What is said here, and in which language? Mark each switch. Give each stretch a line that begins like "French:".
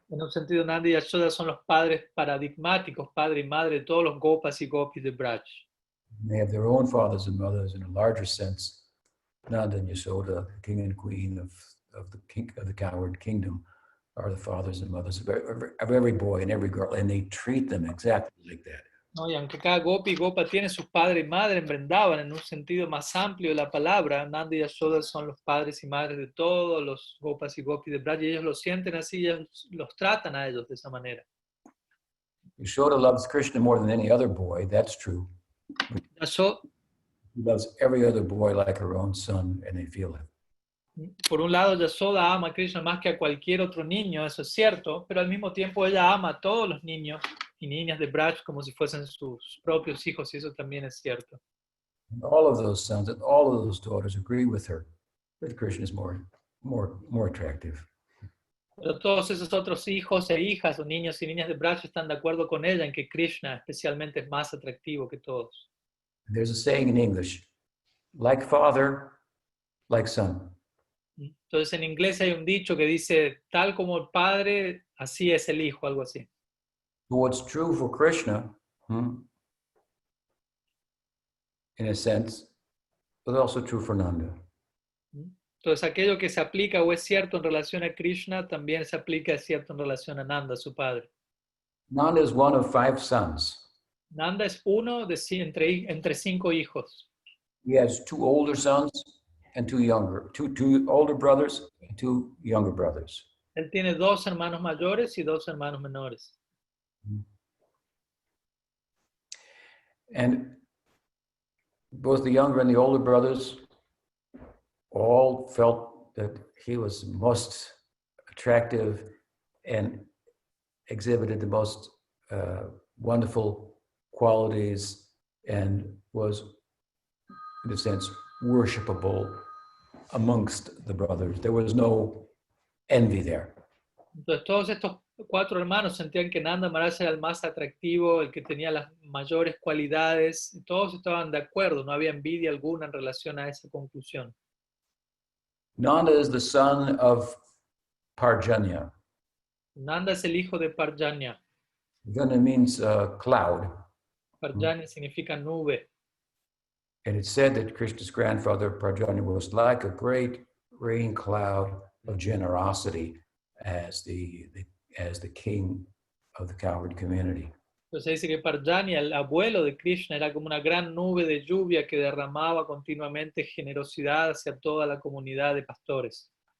Spanish: En un sentido, Nanda y Yashoda son los padres paradigmáticos, padre y madre de todos los gopas y gopis de Braj.
English: They have their own fathers and mothers in a larger sense. Nanda and Yashoda, the king and queen of the cowherd kingdom, are the fathers and mothers of every boy and every girl, and they treat them exactly like that.
Spanish: ¿No? Y aunque cada gopi y gopa tiene sus padres y madres en Vrindavan, en un sentido más amplio de la palabra, Nanda y Yashoda son los padres y madres de todos los gopas y gopis de Braj, y ellos lo sienten así, y ellos los tratan a ellos de esa manera.
English: Yashoda loves Krishna more than any other boy, that's true. Yashoda, She loves every other boy like her own son, and they feel it.
Spanish: por un lado, Yashoda ama a Krishna más que a cualquier otro niño, eso es cierto, pero al mismo tiempo ella ama a todos los niños y niñas de Braj como si fuesen sus propios hijos, y eso también es cierto.
English: And all of those sons and all of those daughters agree with her that Krishna is more attractive.
Spanish: Pero todos esos otros hijos e hijas o niños y niñas de Braj están de acuerdo con ella en que Krishna especialmente es más atractivo que todos.
English: There's a saying in English, like father, like son.
Spanish: Entonces en inglés hay un dicho que dice, tal como el padre, así es el hijo, algo así.
English: What's true for Krishna, in a sense, is also true for Nanda.
Spanish: Entonces aquello que se aplica o es cierto en relación a Krishna, también se aplica, es cierto en relación a Nanda, su padre.
English: Nanda is one of 5 sons.
Spanish: Nanda es uno de entre 5 hijos.
English: He has 2 older sons and 2 younger, two older brothers and 2 younger brothers.
Spanish: Él tiene 2 hermanos mayores y 2 hermanos menores.
English: And both the younger and the older brothers all felt that he was most attractive and exhibited the most wonderful qualities and was, in a sense, worshipable amongst the brothers. There was no envy there.
Spanish: Entonces todos estos 4 hermanos sentían que Nanda Maharaj era el más atractivo, el que tenía las mayores cualidades, y todos estaban de acuerdo, no había envidia alguna en relación a esa conclusión.
English: Nanda is the son of Parjanya.
Spanish: Nanda es el hijo de Parjanya.
English: Parjanya means cloud.
Spanish: Parjanya significa nube.
English: And it's said that Krishna's grandfather Parjanya was like a great rain cloud of generosity as the king of the cowherd community.
Spanish: Entonces dice que Parjanya, el abuelo de Krishna, era como una gran nube de lluvia que derramaba continuamente generosidad hacia toda la comunidad de pastores.